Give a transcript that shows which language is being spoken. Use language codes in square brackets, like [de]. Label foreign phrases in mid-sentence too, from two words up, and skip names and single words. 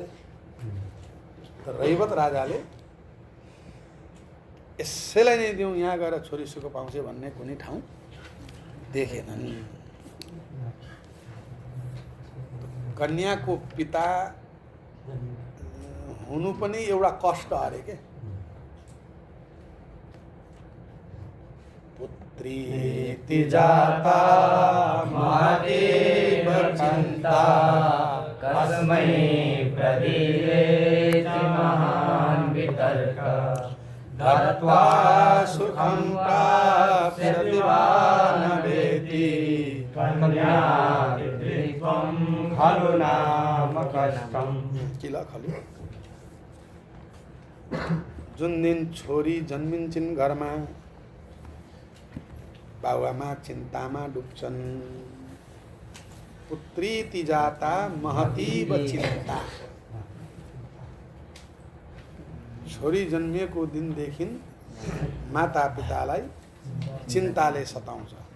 [ne] तर रैवत राजाले यसैलाई नै दिउँ, यहाँ गएर छोरी सुख पाउँछ भन्ने कुनै ठाउँ देखेनन्। कन्याको पिता हुनु पनि एउटा कष्ट अरे के। [sa] पुत्री जाता महादेव चिंता कस्मै प्रदीयेति महान् विद्या वितर्क दत्त्वा सुखं प्राप्स्यति वा न वेति कन्यापितृत्वं खलु नाम कष्टम्। [ne] किल खलु जुन दिन छोरी जन्मिन्छन् घरमा बाबुआमा चिन्तामा डुब्छन्। [sa] पुत्रीति जाता महतीव चिन्ता। [ne] छोरी जन्मिएको दिनदेखि माता पितालाई चिन्ताले सताउँछ।